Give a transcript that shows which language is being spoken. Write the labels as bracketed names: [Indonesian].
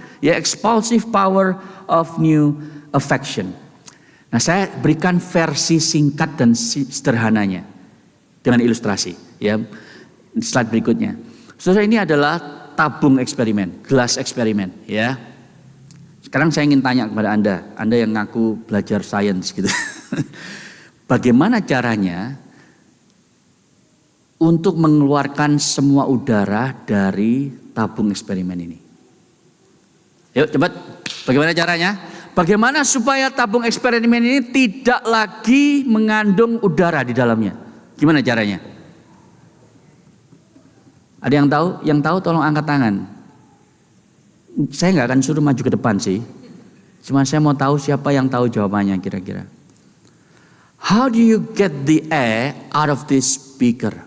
[English] Ya, Expulsive Power of New Affection. [Indonesian] Nah, saya berikan versi singkat dan sederhananya dengan ilustrasi. Ya, slide berikutnya. Saudara, ini adalah tabung eksperimen, gelas eksperimen. Ya. Sekarang saya ingin tanya kepada Anda yang ngaku belajar sains gitu. Bagaimana caranya untuk mengeluarkan semua udara dari tabung eksperimen ini? Yuk cepat, bagaimana caranya? Bagaimana supaya tabung eksperimen ini tidak lagi mengandung udara di dalamnya? Gimana caranya? Ada yang tahu? Yang tahu tolong angkat tangan. Saya nggak akan suruh maju ke depan sih. Cuma saya mau tahu siapa yang tahu jawabannya kira-kira. [English] How do you get the air out of this beaker?